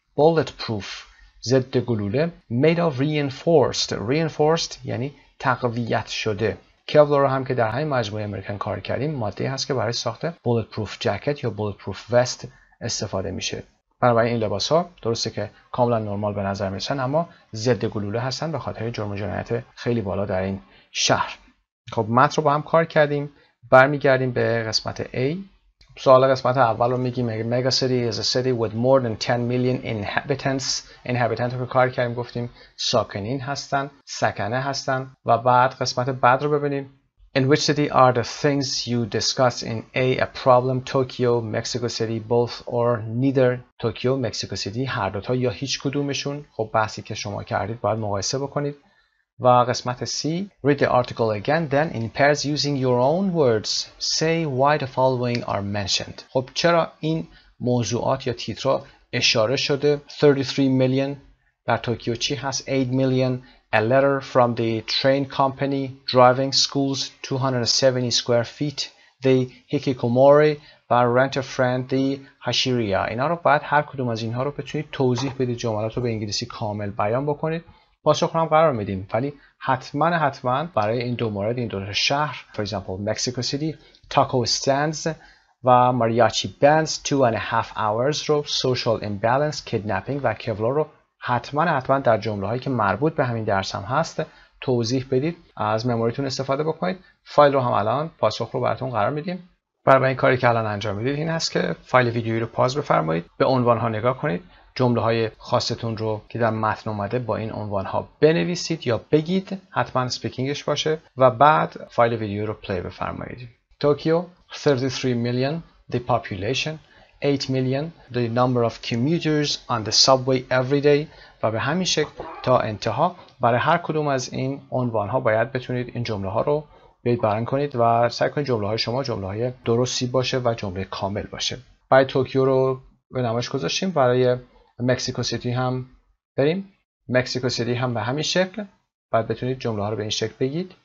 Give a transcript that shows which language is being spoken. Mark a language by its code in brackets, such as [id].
[en] bullet proof [fa] ضد گلوله. [en] made of reinforced [fa] یعنی تقویت شده. کevlar هم که در همین مجموعه امریکن کار کردیم ماده هست که برای ساخت bullet proof جکت یا bullet proof vest استفاده میشه. بنابراین این لباس ها درسته که کاملا نرمال به نظر میرسن، اما ضد گلوله هستن به خاطر جرم و جنایت خیلی بالا در این شهر. خب متن رو با هم کار کردیم، برمیگردیم به قسمت A. سوال قسمت اول رو میگیم [en] mega city is a city with more than 10 million inhabitants [fa] رو کار کردیم، گفتیم ساکنین هستن، سکنه هستن. و بعد قسمت بعد رو ببینیم. [en] In which city are the things you discussed in A problem, Tokyo, Mexico City, both or neither? [fa] Tokyo, Mexico City، هر دوتا یا هیچ کدومشون. خب بحثی که شما کردید باید مقایسه بکنید. و قسمت [en] C read the article again then in pairs using your own words say why the following are mentioned. [fa] خب چرا این موضوعات یا تیترها اشاره شده؟ 33 million در توکیو چی هست؟ 8 million a letter from the train company driving schools 270 square feet the hikikomori و rent a friend the hashiriya. اینا رو باید هر کدوم از اینها رو بتونید توضیح بدید، جملات رو به انگلیسی کامل بیان بکنید. پاسخ رو هم قرار میدیم، ولی حتما برای این دو مورد، این دو شهر for example Mexico City taco stands و mariachi bands 2.5 hours رو social imbalance kidnapping و کولار رو حتما در جمله هایی که مربوط به همین درس هم هست توضیح بدید. از مموریتون استفاده بکنید. فایل رو هم الان پاسخ رو براتون قرار میدیم. برای این کاری که الان انجام میدید این هست که فایل ویدیویی رو پاز بفرمایید، به عنوان ها نگاه کنید، جمله های خاصتون رو که در متن اومده با این عنوان ها بنویسید یا بگید، حتما اسپیکینگش باشه و بعد فایل ویدیو رو پلی بفرمایید. [en] Tokyo 33 million the population 8 million the number of commuters on the subway every day [fa] و به همین شکل تا انتها. برای هر کدوم از این عنوان ها باید بتونید این جمله ها رو بیان کنید و سعی کنید جمله های شما جمله های درستی باشه و جمله کامل باشه. برای توکیو رو به نمایش گذاشتیم، برای مکزیکو سیتی هم بریم. مکزیکو سیتی هم به همین شکل باید بتونید جمله ها رو به این شکل بگید.